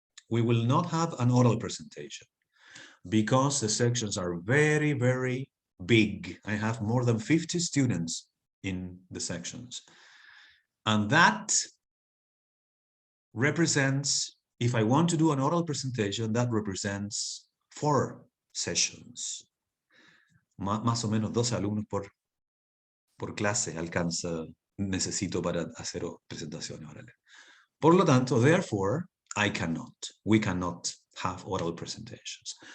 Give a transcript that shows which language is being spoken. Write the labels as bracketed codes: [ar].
[en] We will not have an oral presentation because the sections are very, very big. I have more than 50 students in the sections. And that represents, if I want to do an oral presentation, that represents 4 sessions. [es] Más o menos 12 alumnos por clase necesito para hacer presentaciones orales. Por lo tanto, [en] therefore, we cannot have oral presentations.